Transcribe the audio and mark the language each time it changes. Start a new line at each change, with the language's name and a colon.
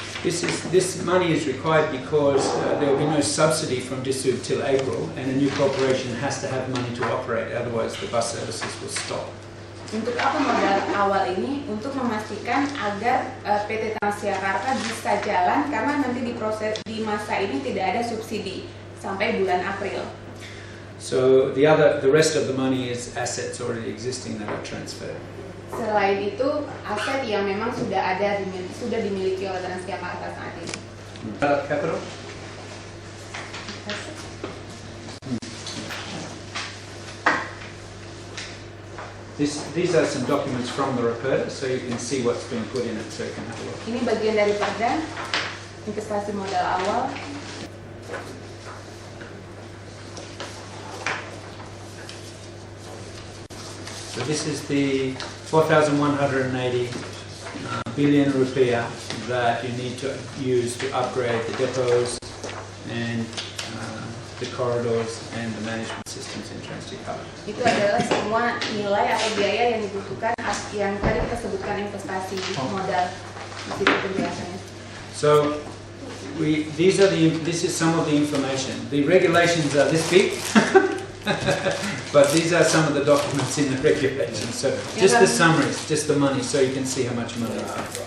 English: This money is required because there will be no subsidy from Dishub till April, and a new corporation has to have money to operate, otherwise the bus services will stop.
Indonesian: Untuk apa modal awal ini? Untuk memastikan agar PT Transjakarta bisa jalan karena nanti di masa ini tidak ada subsidi sampai bulan April.
English: So the rest of the money is assets already existing that are transferred.
Indonesian: Selain itu, aset yang memang sudah dimiliki oleh Transjakarta saat ini.
English: Capital. These are some documents from the Raperda, so you can see what's been put in it, so you can have a look.
Indonesian: Ini bagian dari perda investasi modal awal.
English: So this is the 4,180 billion rupiah that you need to use to upgrade the depots and the corridors and the management systems in Transjakarta.
Indonesian: Itu adalah semua nilai atau biaya yang dibutuhkan yang tadi kita sebutkan investasi modal di situ penjelasannya.
English: So this is some of the information. The regulations are this big. But these are some of the documents in the regulations. So just the summaries, just the money, so you can see how much money is there.